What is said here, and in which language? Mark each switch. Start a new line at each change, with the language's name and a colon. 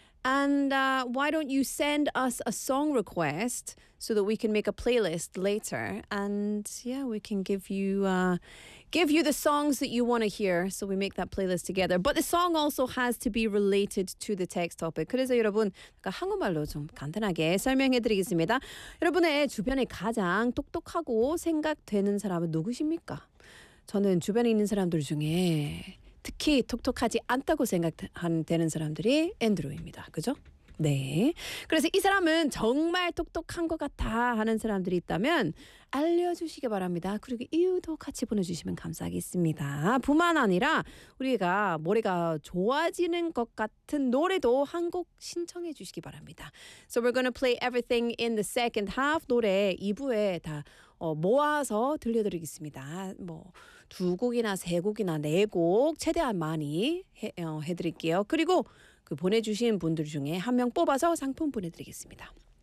English: And why don't you send us a song request so that we can make a playlist later? And yeah, we can give you the songs that you want to hear, so we make that playlist together. But the song also has to be related to the text topic.
Korean: 그래서 여러분, 한국말로 좀 간단하게 설명해드리겠습니다. 여러분의 주변에 가장 똑똑하고 생각되는 사람은 누구십니까? 저는 주변에 있는 사람들 중에 특히 톡톡하지 않다고 생각되는 사람들이 앤드루입니다. 그죠? 네. 그래서 이 사람은 정말 똑똑한 것 같아 하는 사람들이 있다면 알려주시기 바랍니다. 그리고 이유도 같이 보내주시면 감사하겠습니다. 뿐만 아니라 우리가 머리가 좋아지는 것 같은 노래도 한 곡 신청해 주시기 바랍니다.
English: So we're gonna play everything in the second half.
Korean: 노래 2부에 다 모아서 들려드리겠습니다. 뭐 두 곡이나 세 곡이나 네 곡 최대한 많이 해드릴게요. 그리고 그 보내주신 분들 중에 한 명 뽑아서 상품 보내드리겠습니다.